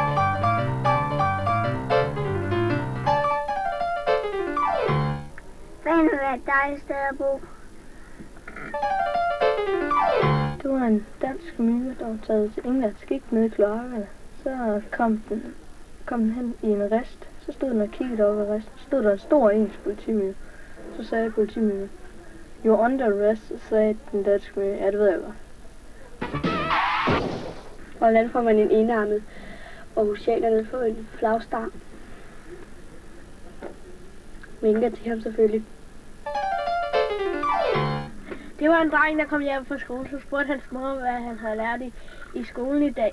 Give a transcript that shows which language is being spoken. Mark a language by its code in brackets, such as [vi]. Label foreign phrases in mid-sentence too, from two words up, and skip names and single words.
[da] Fanø er et dejligt sted at bo. Det var en dansk myre, der var taget til England, gik ned i kloakkerne. Så kom den hen i en rest. Så stod den og kiggede over ved resten. Så stod der en stor engelsk politimyre. Så sagde politimyren, [en] "You're under arrest", [da] så sagde den danske myre, "Ja, det ved jeg godt." Hvordan får man en enarmet oceanerne på en flagstang? Vinker til ham selvfølgelig. Det var en dreng, der kom hjem fra skole, så spurgte hans mor, hvad han havde lært i skolen i dag.